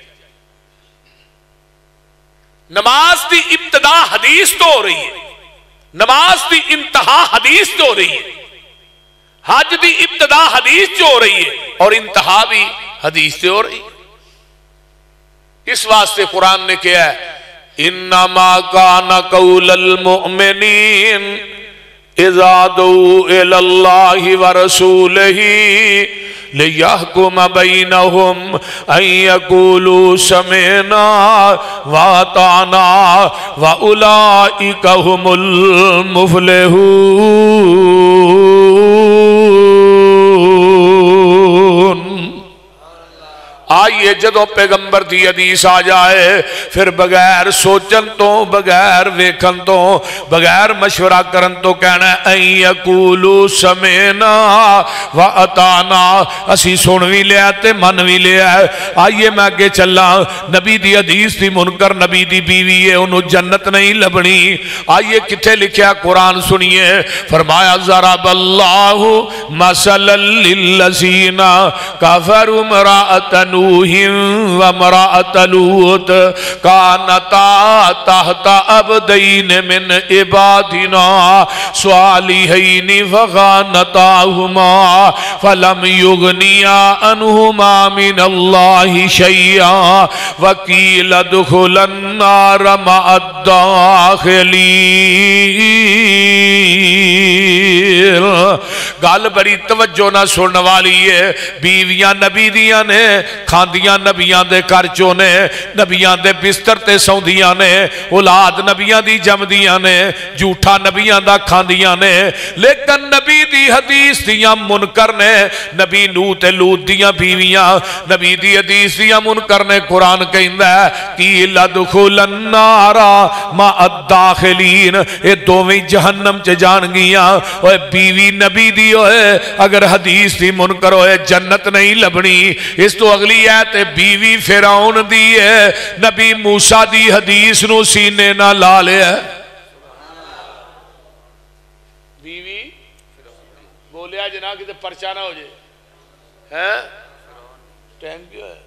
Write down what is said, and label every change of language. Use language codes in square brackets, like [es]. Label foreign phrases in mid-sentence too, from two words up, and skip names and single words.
[pa] نماز دی ابتدا حدیث تو ہو رہی ہے، نماز دی انتہا حدیث تو ہو رہی ہے، حج دی ابتدا حدیث جو ہو رہی ہے [ur] اور انتہا بھی حدیث سے ہو رہی ہے۔ اس واسطے قرآن نے کیا ہے [ar] انما کان قول المؤمنین اذا دعوا الی اللہ ورسولہ لیحکم بینہم ان یقولوا سمعنا واطعنا واولئک هم المفلحون۔ [pa] آئیے جدوں پیغمبر دی حدیث آ جائے پھر بغیر سوچن تو، بغیر ویکھن تو، بغیر مشورہ کرن تو کہنا ہے [ar] این یقولوا سمعنا واطعنا، [pa] اسی سن بھی لیا تے من بھی لیا ہے۔ آئیے میں آگے چلا، نبی دی حدیث دی منکر نبی دی بیوی ہے، انہوں جنت نہیں لبنی۔ آئیے کتھے لکھیا قرآن سنیے، فرمایا [ar] ضرب اللہ مثلا للذین کفروا امرأۃ نوح وامرأۃ لوط کانتا تحت عبدین من عبادنا صالحین فخانتاہما فلم یغنیا عنہما من اللہ شیئا وقیل ادخلا النار مع الداخلین۔ [pa] گل بڑی توجہ نہ سننے والی ہے، بیویاں نبی دیاں نے، کھاندیاں نبیاں دے کرچوں نے، نبیاں دے بستر تے سوندیاں نے، اولاد نبیاں دی جمدیاں نے، جھوٹا نبیاں دا کھاندیاں نے، لیکن نبی دی حدیث دیاں منکر نے، نبی نوح تے لوط دیاں بیویاں نبی دی حدیث دیاں منکر نے۔ قرآن کہندا ہے [ar] قیل ادخل النار مع الداخلین، [pa] اے دوویں جہنم چ جان گیاں۔ اوے بیوی نبی دی ہوئے اگر حدیث دی منکر ہوئے جنت نہیں لبنی۔ اس تو اگلی ہے بیوی فرعون دی ہے، نبی موسیٰ دی حدیث نو سینے نہ لا لے ہے۔ بیوی بولیا جناب کہ پرچہ نہ ہو جائے، ٹائم کیوں ہے؟